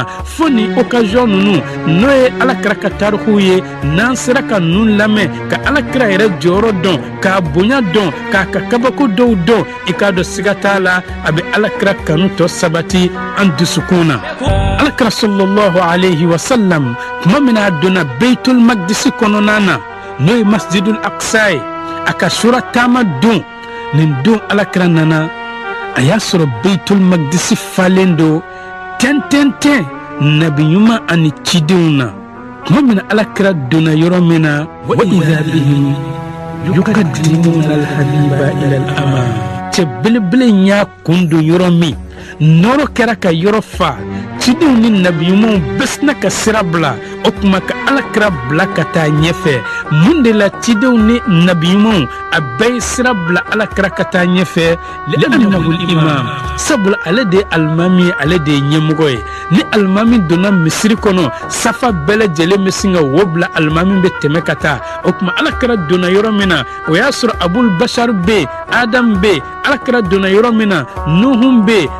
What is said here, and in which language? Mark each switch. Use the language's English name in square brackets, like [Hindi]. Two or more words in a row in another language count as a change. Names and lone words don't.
[Bambara] fo ni occasion nunu n'o ye alakira ka tarikuw ye n'an sera ka ninnu lamɛn ka alakira yɛrɛ jɔyɔrɔ dɔn k'a bonya dɔn k'a ka kabako dɔw dɔn i k'a dɔn siga t'a la a bɛ alakira kanu tɔ sabati an dusukun na alakira [Arabic] صلى الله عليه وسلم [Bambara] tuma min a donna beitul magdisi kɔnɔna na n'o ye masjidul aqsa ye a ka sura taama don nin don alakira nana a y'a sɔrɔ beitul magdisi falen do tɛntɛntɛn nabi ɲuman ani cidenw na kuma min alakira donna yɔrɔ min na [Arabic] وإذا بهم يقدمون الحبيب إلى الأمام [Bambara] cɛ belebele y'a kun don yɔrɔ min nɔrɔ kɛra ka yɔrɔ fa cidenw ni nabiyumanw bɛɛ sina ka sira bila o kuma ka alakira bila ka taa ɲɛfɛ mun de la cidenw ni nabiyumanw a bɛɛ ye sira bila alakira ka taa ɲɛfɛ [Arabic] لأنه الإمام [Bambara] sabula ale de ye alimami ye ale de ye ɲɛmɔgɔ ye ni alimami donna misiri kɔnɔ safa bɛɛ lajɛlen bɛ sin ka wo bila alimami bɛ tɛmɛ ka taa o kuma alakira donna yɔrɔ min na o y'a sɔrɔ abul bashar bɛ yen adam bɛ yen alakira donna yɔrɔ min na nuhun bɛ yen